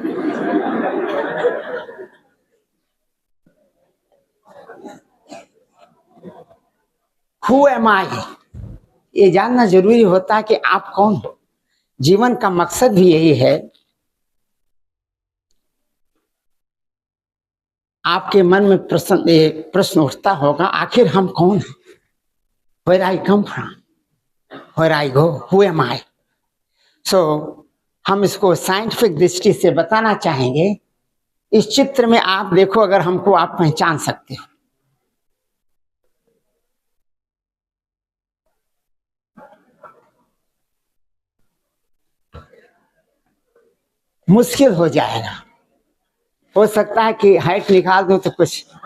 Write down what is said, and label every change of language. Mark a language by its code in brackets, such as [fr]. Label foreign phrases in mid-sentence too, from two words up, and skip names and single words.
[en] Who am I? [hi] ये जानना जरूरी होता है कि आप कौन हो। जीवन का मकसद भी यही है। आपके मन में प्रश्न उठता होगा आखिर हम कौन हैं? [en] Where I come from? Where I go? Who am I? [hi] So हम इसको साइंटिफिक दृष्टि से बताना चाहेंगे। इस चित्र में आप देखो, अगर हमको आप पहचान सकते हो। मुश्किल हो जाएगा, हो सकता है कि हाइट निकाल दूं तो कुछ।